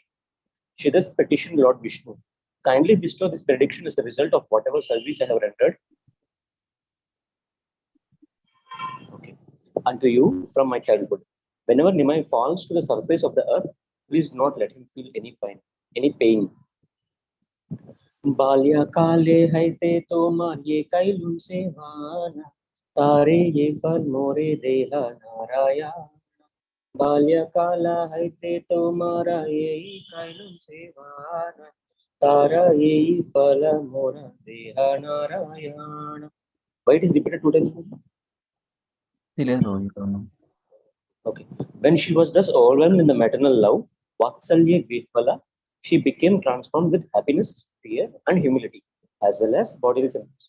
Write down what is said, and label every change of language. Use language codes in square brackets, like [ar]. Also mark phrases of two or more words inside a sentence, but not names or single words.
[en] She thus petitioned Lord Vishnu, kindly bestow this prediction as the result of whatever service I have rendered. Okay. Unto you from my childhood. Whenever Nimai falls to the surface of the earth, please do not let him feel any pain. [bn] বাল্য কালে হৈতে তো মারে কৈলুঁ সেবন তারে যে ফল মোরে দেহ নারায়ণ. বাল্য কাল হৈতে তো মার যে কৈলুঁ সেবন তার যে ফল মোরে দেহ নারায়ণ. [en] Why it is repeated 2 times? Okay. When she was thus overwhelmed in the maternal love, [bn] বাৎসল্য বিদ্পল, [en] she became transformed with happiness, fear, and humility, as well as bodily symptoms.